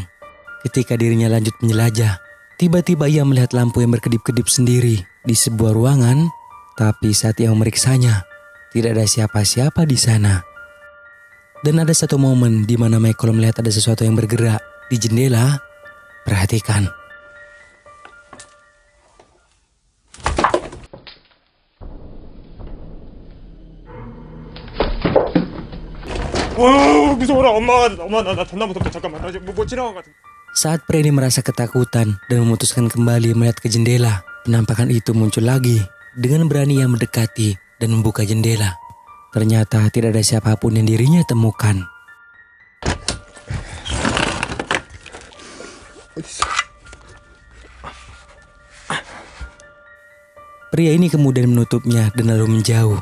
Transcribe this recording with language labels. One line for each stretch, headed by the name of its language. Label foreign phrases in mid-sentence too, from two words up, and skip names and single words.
Indonesian: Ketika dirinya lanjut menjelajah, tiba-tiba ia melihat lampu yang berkedip-kedip sendiri di sebuah ruangan. Tapi saat ia memeriksanya, tidak ada siapa-siapa di sana. Dan ada satu momen di mana Michael melihat ada sesuatu yang bergerak di jendela. Perhatikan.
Korean: 무서워라. 엄마 나 존나 무섭다. 잠깐만. 나 지금 뭐 지나간 것 같은데.
Indonesian: Saat pria ini merasa ketakutan dan memutuskan kembali melihat ke jendela, penampakan itu muncul lagi. Dengan berani ia mendekati dan membuka jendela. Ternyata tidak ada siapapun yang dirinya temukan. Pria ini kemudian menutupnya dan lalu menjauh.